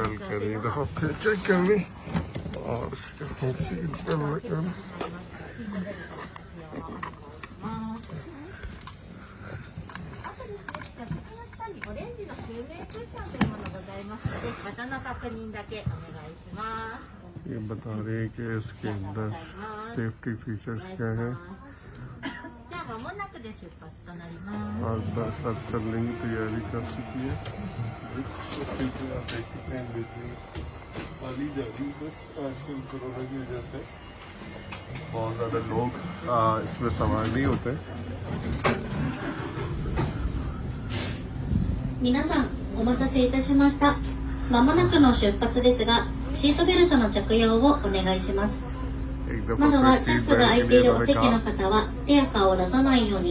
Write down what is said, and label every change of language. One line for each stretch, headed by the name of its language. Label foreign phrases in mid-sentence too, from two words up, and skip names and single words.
Hindi: बेल करेंगे तो फिर चेक करेंगे और इसके बाद
Japanese: オレンジの救命クッションというものございますので、場所の確認だけお願いします。
Hindi: ये बता रहे हैं कि इसके अंदर
English: safety features
Hindi: क्या है और बस अब चलने की तैयारी कर चुकी है। आप देख सकते हैं खाली जा रही बस आजकल कोरोना की वजह से बहुत ज़्यादा लोग इसमें सवार नहीं होते।
Japanese: 皆さんお待たせいたしました。まもなくの出発ですが、シートベルトの着用をお願いします。窓はチャックが開いているお席の方は手や顔を出さないように。